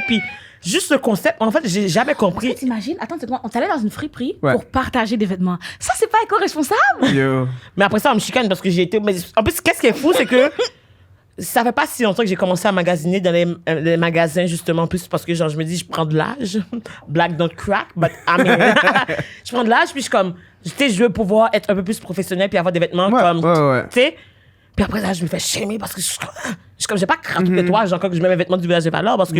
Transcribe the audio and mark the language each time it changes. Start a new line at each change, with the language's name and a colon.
French: Puis juste le concept, en fait, j'ai jamais compris. T'imagines? Attends, c'est quoi? On t'allait dans une friperie Ouais. pour partager des vêtements. Ça, c'est pas éco-responsable? Yo. Mais après ça, on me chicane parce que j'ai été. Mais en plus, qu'est-ce qui est fou, c'est que ça fait pas si longtemps que j'ai commencé à magasiner dans les magasins, justement, en plus parce que, genre, je me dis, je prends de l'âge.
English: Black don't crack, but I mean.
French: Je prends de l'âge, puis je suis comme. Tu sais, je veux pouvoir être un peu plus professionnel, puis avoir des vêtements Ouais, comme. ouais. Tu sais? Puis après, là, je me fais shamer parce que je suis comme, j'ai pas craqué les toits, genre, quand je mets mes vêtements du village des valeurs, parce que